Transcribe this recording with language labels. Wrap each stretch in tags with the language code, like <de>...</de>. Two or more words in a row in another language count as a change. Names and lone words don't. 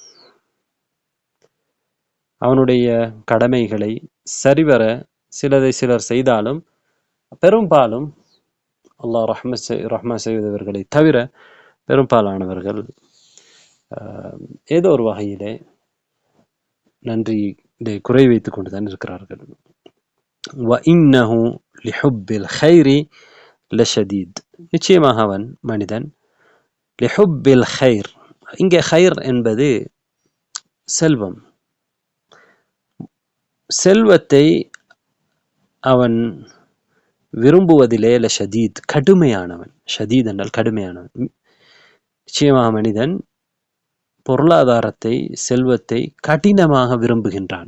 <ta>அவனுடைய கடமைகளை சரிவர சிலர் செய்தாலும் பெரும்பாலும் அல்லாஹ் ரஹ்மா செய்வதவர்களை தவிர பெரும்பாலானவர்கள் ஏதோ ஒரு வகையிலே நன்றியை குறை வைத்துக் கொண்டுதான் இருக்கிறார்கள்.</ta> <ar>وَإِنَّهُ لِحُبِّ الْخَيْرِ لَشَدِيدٌ.</ar> <ta>நிச்சயமாக அவன் மனிதன்</ta> <ar>لِحُبِّ الْخَيْرِ.</ar> <ta>இங்கே خير என்பது செல்வம். செல்வத்தை அவன் விரும்புவதிலே லஷதீத் கடுமையானவன். ஷதீத் என்றால் கடுமையானவன். நிச்சயமாக மனிதன் பொருளாதாரத்தை, செல்வத்தை கடினமாக விரும்புகின்றான்.</ta>